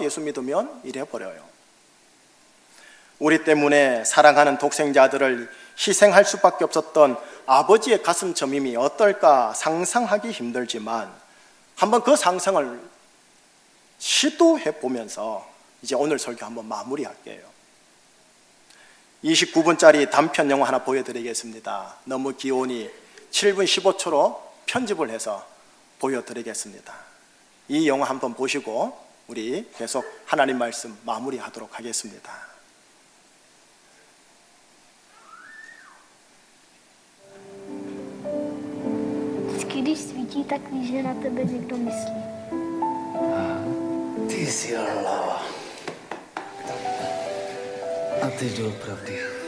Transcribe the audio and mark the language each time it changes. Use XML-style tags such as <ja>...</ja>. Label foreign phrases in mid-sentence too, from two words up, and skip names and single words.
<ko>예수 믿으면 이래버려요. 우리 때문에 사랑하는 독생자 아들을 희생할 수밖에 없었던 아버지의 가슴 저밈이 어떨까 상상하기 힘들지만 한번 그 상상을 시도해 보면서 이제 오늘 설교 한번 마무리할게요. 29분짜리 단편 영화 하나 보여드리겠습니다. 너무 기온이 7분 15초로 편집을 해서 보여드리겠습니다. 이 영화 한번 보시고 우리 계속 하나님 말씀 마무리하도록 ha겠습니다.</ko> <cs>Vždycky, když svítí, tak víš, že na tebe někdo myslí. Ty jsi hlava. A teď doopravdy.</cs>